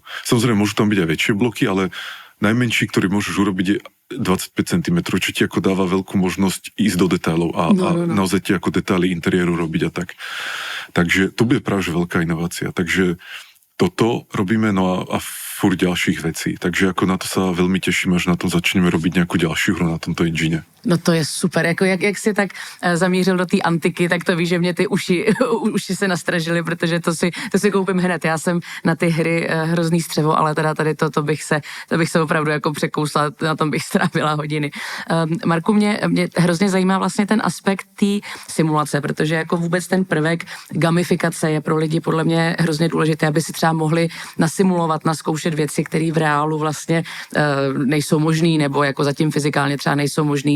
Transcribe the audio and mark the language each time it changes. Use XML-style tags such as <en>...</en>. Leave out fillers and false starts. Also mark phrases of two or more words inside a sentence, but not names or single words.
<sk>Samozrejme, môžu tam byť aj väčšie bloky, ale najmenší, ktorý môžeš urobiť, je 25 cm, čo ti ako dáva veľkú možnosť ísť do detailov a naozaj ti ako detaily interiéru robiť a tak. Takže to bude práve veľká inovácia. Takže toto robíme, no a furt ďalších vecí. Takže ako na to sa veľmi teším, až na tom začneme robiť nejakú ďalšiu hru na tomto engine.</sk> <cs>No to je super, jako jak si tak zamířil do té antiky, tak to víš, že mě ty uši se nastražily, protože to si koupím hned. Já jsem na ty hry hrozný střevo, ale teda tady to bych se opravdu jako překousla, na tom bych strávila hodiny. Marku, mě hrozně zajímá vlastně ten aspekt té simulace, protože jako vůbec ten prvek gamifikace je pro lidi podle mě hrozně důležité, aby si třeba mohli nasimulovat, naskoušet věci, které v reálu vlastně nejsou možný, nebo jako zatím fyzikálně třeba nejsou možný.</cs>